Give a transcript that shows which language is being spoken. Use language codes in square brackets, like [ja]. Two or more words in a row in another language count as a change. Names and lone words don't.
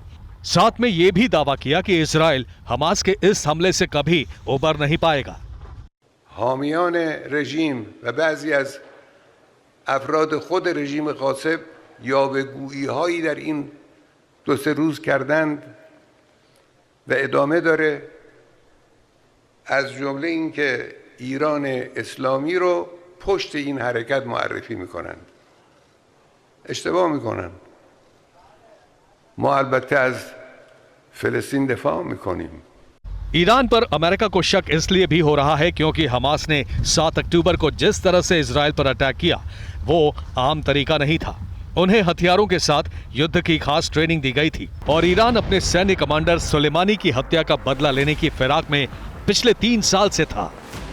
[hi] साथ में यह भी दावा किया कि इजराइल हमास के इस हमले से कभी उबर नहीं पाएगा। [fa] حامیان رژیم و بعضی از افراد خود رژیم غاصب یاوه‌گویی‌هایی در این 2-3 روز कردند و ادامه داره از جمله اینکه ایران اسلامی رو پشت این حرکت معرفی میکنن. اشتباه میکنن. ما البته از فلسطین دفاع میکنیم. [hi] ईरान पर अमेरिका को शक इसलिए भी हो रहा है क्योंकि हमास ने 7 अक्टूबर को जिस तरह से इजराइल पर अटैक किया वो आम तरीका नहीं था। उन्हें हथियारों के साथ युद्ध की खास ट्रेनिंग दी गई थी और ईरान अपने सैन्य कमांडर सुलेमानी की हत्या का बदला लेने की फिराक में पिछले 3 साल से था।